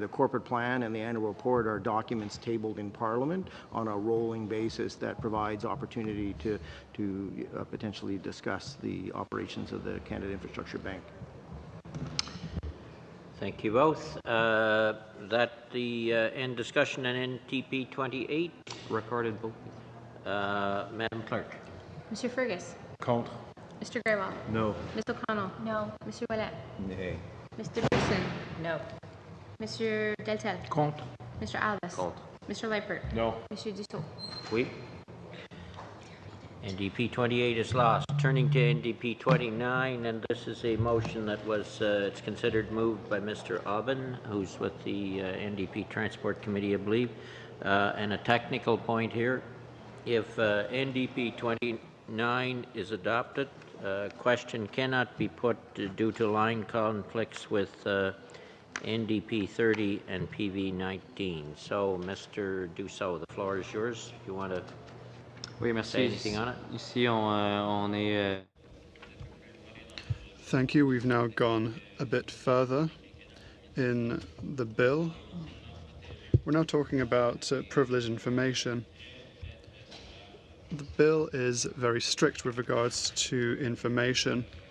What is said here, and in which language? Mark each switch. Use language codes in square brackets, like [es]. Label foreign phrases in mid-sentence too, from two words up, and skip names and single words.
[en] The corporate plan and the annual report are documents tabled in Parliament on a rolling basis that provides opportunity to potentially discuss the operations of the Canada Infrastructure Bank. Thank you both. That the end discussion on NTP 28. Recorded vote. Madam Clerk. Mr. Fergus. [fr] Contre. [en] Mr. Grewal. No. Ms. O'Connell. No. Mr. Ouellette. Nay. Mr. Bruson. No. Mr. Deltel. [fr] Contre. [en] Mr. Alves. [fr] Contre. [en] Mr. Leipert. No. [fr] Monsieur Dussault. Oui. [en] NDP 28 is lost. Turning to NDP 29, and this is a motion that was it's considered moved by Mr. Aubin, who's with the NDP Transport Committee, I believe. And a technical point here: if NDP 29 is adopted, question cannot be put due to line conflicts with NDP 30 and PV 19. So, Mr. Dussault, the floor is yours. If you want to. [fr] Oui, merci. [en] Say anything on it? [fr] Ici, on est. [en] Thank you. We've now gone a bit further in the bill, we're now talking about privileged information. The bill is very strict with regards to information.